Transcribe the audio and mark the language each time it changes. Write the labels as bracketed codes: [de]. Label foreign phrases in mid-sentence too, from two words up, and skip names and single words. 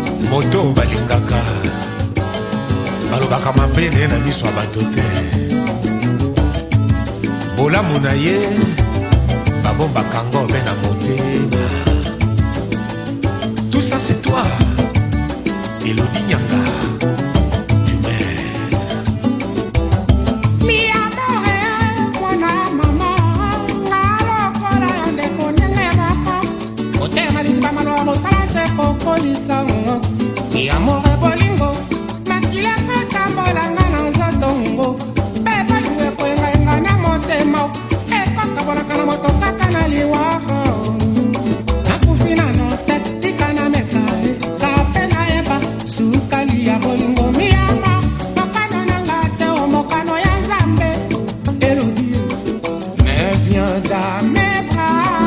[ln] Moto balingaka, balobaka mabe na ye na miso ya bato te. Bolamu na ye, babombaka ngo mpe na motema. [fr] Tout ça, c'est toi, Elodie Nyanga. Tu m'aimes. [es] Mi amor, [ln] eh, mwana ya mama. Nga lokola yo ndeko ndenge moko. Motema liziba maloba mosala se kokolisa ngo. [es] Mi amor, eh, bolingo. [ln] Makila kotambola nga na nzoto ngo. Mpe bolingo ekoyengayenga na motema. Ekokabolaka na moto kaka na liwaka. Nakufi nano te, tika na meka, eh. Kape nayeba, sukali ya bolingo. [es] Mi amor, [ln] mokano na nga te, o mokano ya Nzambe. [fr] Elodie, mais viens dans mes bras.